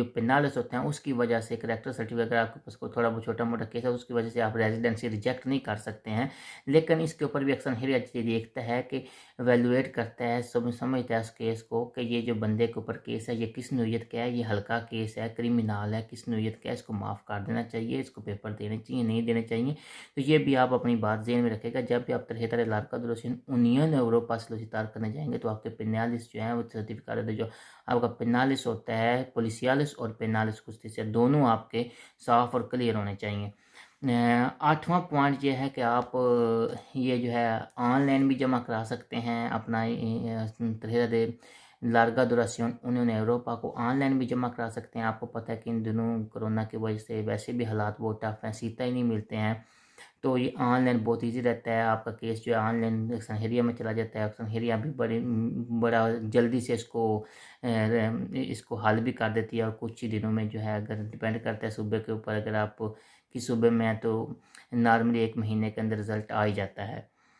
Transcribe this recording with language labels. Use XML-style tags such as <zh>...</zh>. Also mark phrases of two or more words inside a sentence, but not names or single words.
<ur>پینالس ہوتے ہیں اس کی وجہ سے،</ur> <en>character certificate</en> <ur>اگر آپ کے پاس کوئی تھوڑا بہت چھوٹا موٹا کیس ہے اس کی وجہ سے آپ ریزیڈنسی ریجیکٹ نہیں کر سکتے ہیں، لیکن اس کے اوپر بھی اکثر ہیریا دیکھتا ہے کہ ایویلویٹ کرتا ہے، سمجھتا ہے اس کیس کو کہ یہ جو بندے کے اوپر کیس ہے یہ کس نوعیت کا ہے، یہ ہلکا کیس ہے، کریمنال ہے، کس نوعیت کا ہے، اس کو معاف کر دینا چاہیے، اس کو پیپر دینے چاہیے، نہیں دینے چاہیے۔ تو یہ بھی آپ اپنی بات ذہن میں رکھے گا جب بھی آپ</ur> <es>tarjeta de larga duración Unión Europa</es> <ur>سولسیٹار کرنے جائیں گے تو آپ کے پینالس جو ہیں وہ سرٹیفکیٹ جو آپ کا پینالس ہوتا ہے، پولیسیالس اور</ur> <es>penales justicia</es> <ur>دونوں آپ کے صاف اور کلیئر ہونے چاہیے۔ آٹھواں پوائنٹ یہ ہے کہ آپ یہ جو ہے آن لائن بھی جمع کرا سکتے ہیں اپنا</ur> <es>tarjeta de larga duración Unión Europa</es> <ur>کو آن لائن بھی جمع کرا سکتے ہیں۔ آپ کو پتہ ہے کہ ان دنوں کرونا کی وجہ سے ویسے بھی حالات بہت ٹف ہیں، سیٹا ہی نہیں ملتے ہیں، تو یہ آن لائن بہت ایزی رہتا ہے، آپ کا کیس جو ہے آن لائن ایکسنہیریا میں چلا جاتا ہے، ایکسنہیریا بھی بڑا جلدی سے اس کو حل بھی کر دیتی ہے، اور کچھ ہی دنوں میں جو ہے، اگر ڈیپینڈ کرتا ہے صوبے کے اوپر، اگر آپ کس صوبے میں ہیں تو نارملی 1 مہینے کے اندر رزلٹ آ ہی جاتا ہے۔</ur>